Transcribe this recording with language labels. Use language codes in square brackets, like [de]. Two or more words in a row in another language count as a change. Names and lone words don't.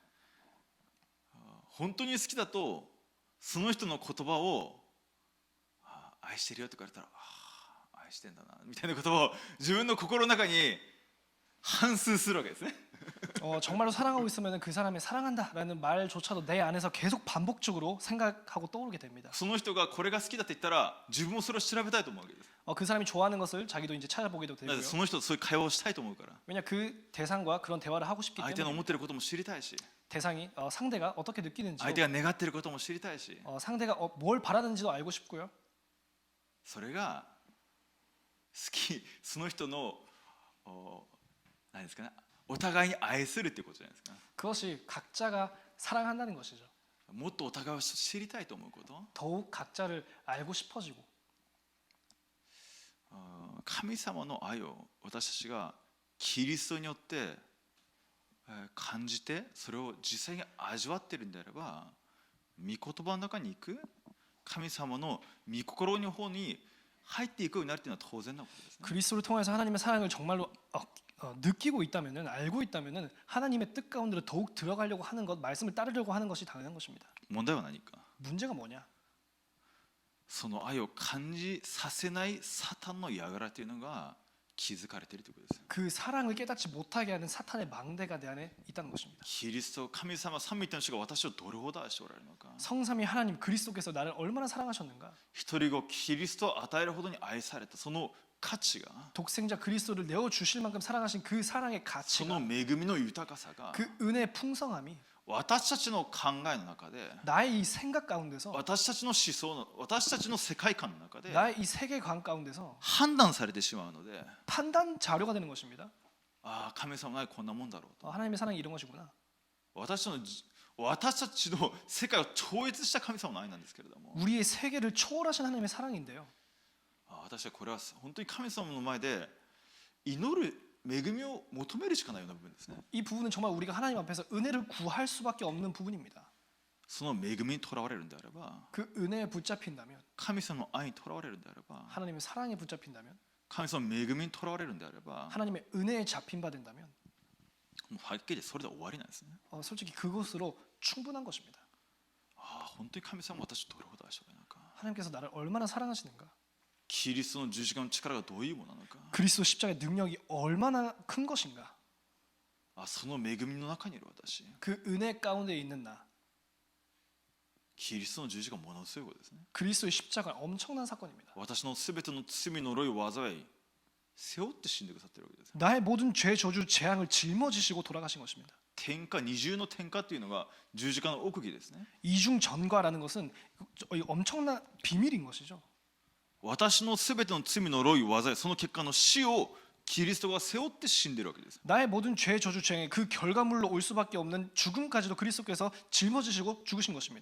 [ja] 本当に好きだとその人の言葉を愛してるよって言われたら愛してんだなみたいな言葉を自分の心の中に反芻するわけですね。 [ko] 정말로 사랑하고 있으면 그 사람의 사랑한다라는 말조차도 내 안에서 계속 반복적으로 생각하고 떠오르게 됩니다. [ja] その人がこれが好きだって言ったら自分もそれを調べたいと思うわけです。 [ko] 그 사람이 좋아하는 것을 자기도 이제 찾아보게도 [ja] だって [ko] 되고요. [ja] その人とそういう会話をしたいと思うから、 [ko] 왜냐 그 대상과 그런 대화를 하고 싶기 [ja] 相手の [ko] 때문에 [ja] 思ってることも知りたいし、 [ko] 대상이 상대가 어떻게 느끼는지 [ja] 相手が願ってることも知りたいし、 [ko] 상대가 뭘 바라는지도 알고 싶고요. [ja] それが好き、その人の何ですかね、お互いに愛するっていうことじゃないですか。 [ko] 그것이 각자가 사랑한다는 것이죠. [ja] もっとお互いを知りたいと思うこと、 [ko] 더욱 각자를 알고 싶어지고 [ja] 神様の愛を私たちがキリストによって感じて、それを実際に味わっているんであれば、御言葉の中に行く神様の御心の方に入っていくようになるというのは当然なことですね。 [ko] 그리스도를 통해서 하나님의 사랑을 정말로 느끼고 있다면은, 알고 있다면은 하나님의 뜻 가운데로 더욱 들어가려고 하는 것, 말씀을 따르려고 하는 것이 당연한 것입니다. [ja] 問題は何か、 [ko] 문제가 뭐냐? [ja] その愛を感じさせないサタンの輩というのが気づかれているということです。 [ko] 그 사랑을 깨닫지 못하게 하는 사탄의 망대가 내 안에 있다는 것입니다. [ja] キリスト、神様三位一体の主が私をどれほど愛しておられるのか、 [ko] 성삼위 하나님 그리스도께서 나를 얼마나 사랑하셨는가? [ja] 一人子キリストを与えるほどに愛されたその価値が、 [ko] 독생자 그리스도를 내어 주실 만큼 사랑하신 그 사랑의 [ja] そ [ko] 가치가, [ja] の恵みの豊かさが [ko] 그 은혜의 풍성함이 [ja] 私たちの考えの中で、 [ko] 나의 이 생각 가운데서, [ja] 私たちの思想の、私たちの世界観の中で [ko] 나의 이 세계관 가운데서 [ja] 判断されてしまうので、 [ko] 판단 자료가 되는 것입니다. [ja] ああ神様の愛こんなもんだろうと、 [ko] 하나님의 사랑이 이런 것이구나. [ja] 私たちの世界を超越した神様の愛なんですけれども、 [ko] 우리의 세계를 초월하신 하나님의 사랑인데요. [ja] 私はこれは本当に神様の前で祈る恵みを求めるしかないような部分ですね。 [ko] 이 부분은 정말 우리가 하나님 앞에서 은혜를 구할 수밖에 없는 부분입니다. [ja] その恵みにとらわれるんであれば、 [ko] 그 은혜에 붙잡힌다면, [ja] 神様の愛にとらわれるんであれば、 [ko] 하나님의 사랑에 붙잡힌다면, [ja] 神様の恵みにとらわれるんであれば、 [ko] 하나님의 은혜에 잡힌 바 된다면, [ja] もうはっきりそれで終わりなんですね。 [ko] 솔직히 그것으로 충분한 것입니다. [ja] ああ本当に神様は私をどれほど愛しておられるのか、 [ko] 하나님께서 나를 얼마나 사랑하시는가? [ja] キリストの十字架の力がどういうものなのか、 [ko] 그리스도 십자가의 능력이 얼마나 큰 것인가? [ja] その恵みの中にいる私、 [ko] 그 은혜 가운데 있는 나, [ja] キリストの十字架ものすごいことですね。 [ko] 그리스도의 십자가 엄청난 사건입니다. [ja] 私のすべての罪の呪いを災い背負って死んでくださっているわけです。 [ko] 나의 모든 죄, 저주, 재앙을 짊어지시고 돌아가신 것입니다. [ja] 天下二重の天下というのが十字架の奥義ですね。 [ko] 이중 전과라는 것은 엄청난 비밀인 것이죠. [ja] 私のすべての罪の呪いを災い、その結果の死をキリストが背負って死んでいるわけです。 [ko] 나의 모든 죄, 저주, 재앙의 그 결과물로 올 수밖에 없는 죽음까지도 그리스도께서 짊어지시고 죽으신 것입니다.